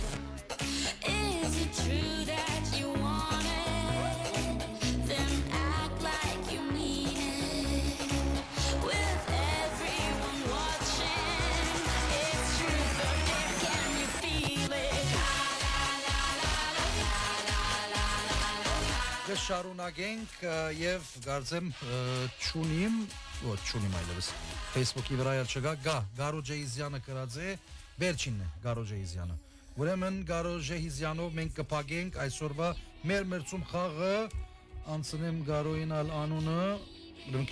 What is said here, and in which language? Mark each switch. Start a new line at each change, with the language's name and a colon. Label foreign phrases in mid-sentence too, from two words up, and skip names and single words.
English: Is it true that you want it? Then act like you mean it. With everyone watching, it's truth or dare. Can you feel it?
Armenian: Կշարունակենք եւ կարծեմ չունիմ այլևս Facebook-ի վրա էլ չկա Գարո Ջեիզյանը գրած է վերջինն է Գարո Ջեիզյանը ուրեմն Գարո Ջեիզյանով մենք կփակենք այսօրվա մեր մրցում խաղը անցնեմ գարոյինալ անունը ուրեմն